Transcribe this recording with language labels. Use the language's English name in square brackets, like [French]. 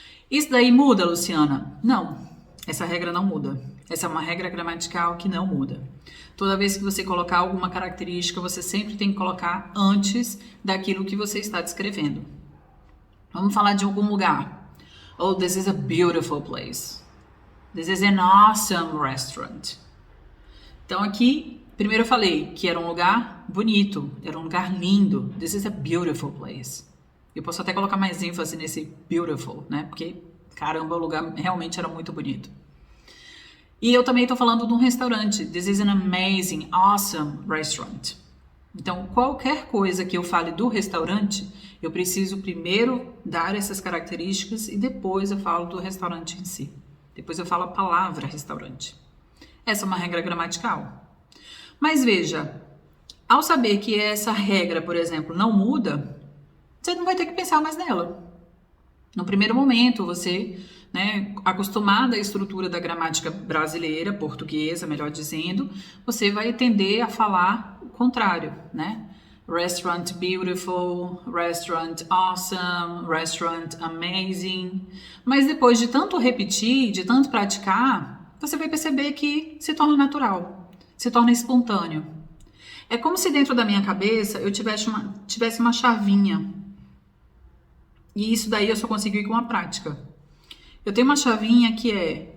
[Portuguese] Isso daí muda, Luciana? Não, essa regra não muda. Essa é uma regra gramatical que não muda. Toda vez que você colocar alguma característica, você sempre tem que colocar antes daquilo que você está descrevendo. Vamos falar de algum lugar. [English] Oh, this is a beautiful place. This is an awesome restaurant. [Portuguese] Então aqui, primeiro eu falei que era um lugar bonito, era um lugar lindo. [English] This is a beautiful place. [Portuguese] Eu posso até colocar mais ênfase nesse beautiful, né? Porque, caramba, o lugar realmente era muito bonito. E eu também estou falando de um restaurante. [English] This is an amazing, awesome restaurant. [Portuguese] Então, qualquer coisa que eu fale do restaurante, eu preciso primeiro dar essas características e depois eu falo do restaurante em si. Depois eu falo a palavra restaurante. Essa é uma regra gramatical. Mas veja, ao saber que essa regra, por exemplo, não muda, você não vai ter que pensar mais nela. No primeiro momento, você, né, acostumada à estrutura da gramática brasileira, portuguesa, melhor dizendo, você vai tender a falar o contrário, né? [English] Restaurant beautiful, restaurant awesome, restaurant amazing. [Portuguese] Mas depois de tanto repetir, de tanto praticar, você vai perceber que se torna natural, se torna espontâneo. É como se dentro da minha cabeça eu tivesse uma chavinha. E isso daí eu só consigo ir com a prática. Eu tenho uma chavinha que é...